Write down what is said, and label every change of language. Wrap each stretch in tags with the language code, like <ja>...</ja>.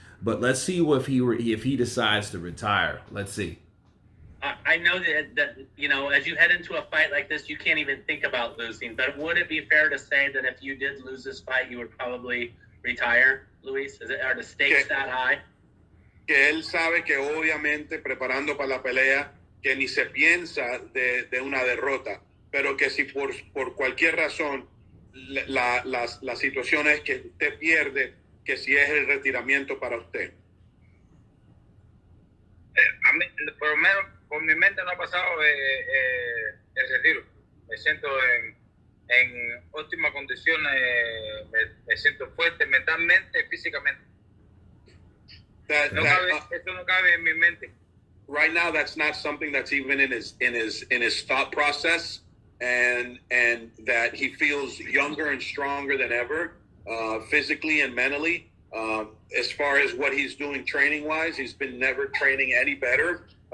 <en>But let's see if he decides to retire. Let's see. I know that you know, as you head into a fight like this, you can't even think about losing. But would it be fair to say that if you did lose this fight, you would probably retire, Luis? Are the stakes that high?</en> <es>Que él sabe que obviamente preparando para la pelea, que ni se piensa de una derrota, pero que si por cualquier razón la situación es que usted pierde, que si es el retiramiento para usted. A mí, por lo menos, por mi mente no ha pasado el retiro. Me siento en óptimas condiciones, me siento fuerte mentalmente, físicamente. Eso no cabe en mi mente.</es> <en>Right now, that's not something that's even in his thought process. And that he feels younger and stronger than ever, physically and mentally. As far as what he's doing training-wise, he's been never training any better.</en>